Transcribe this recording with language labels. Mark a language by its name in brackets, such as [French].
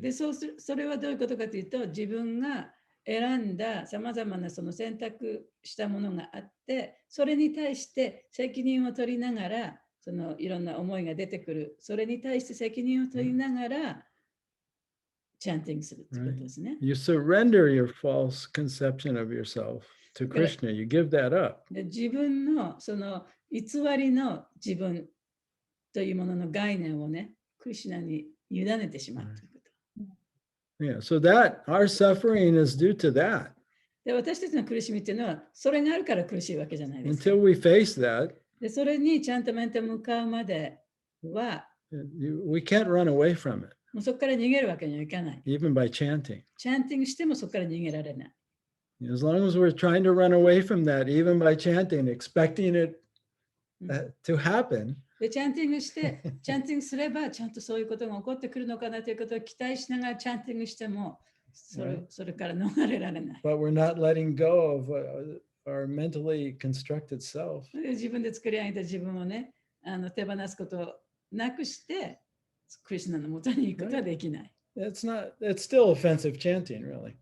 [Japanese] で、それはどういうことかというと、自分が選んださまざまなその選択したものがあって、それに対して責任を取りながら、そのいろんな思いが出てくる、それに対して責任を取りながら、チャンティングするということですね。 [English] You surrender your false conception of yourself to Krishna. You give that up. [Japanese] で、自分のその偽りの自分というものの概念をね、クリシュナに委ねてしまうということ。 [English] Yeah, so that our suffering is due to that. [Japanese] で、私たちの苦しみっていうのは、それがあるから苦しいわけじゃないですか。 [English] Until we face that, [Japanese] で、それにちゃんと面と向かうまでは、 [English] we can't run away from it, [Japanese] もうそこから逃げるわけにはいかない。 [English] even by chanting. [Japanese] チャンティングしてもそこから逃げられない。 [English] As long as we're trying to run away from that, even by chanting, expecting it to happen, [Japanese] で、チャンティングして、チャンティングすれば、ちゃんとそういうことが起こってくるのかなということを期待しながらチャンティングしても、それから逃れられない。 [English] But we're not letting go of our mentally constructed self. [Japanese] 自分で作り上げた自分をね、手放すことをなくして、クリシュナのもとに行くことはできない。 [English] It's still offensive chanting, really.